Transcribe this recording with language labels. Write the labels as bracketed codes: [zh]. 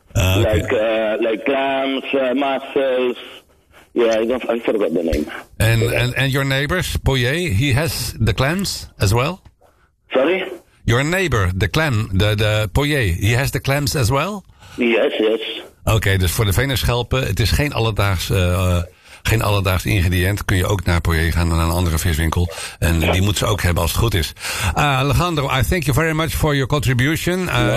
[en] Like clams, mussels. Yeah, I forgot the name. And your neighbor, Poyer, he has the clams as well? Sorry? Your neighbor, the Poyer, he has the clams as well? Yes. [nl] Okay, dus voor de venusschelpen, het is geen alledaags geen alledaags ingrediënt. Kun je ook naar Poirier gaan naar een andere viswinkel. En die moet ze ook hebben als het goed is. [en] Alejandro, I thank you very much for your contribution.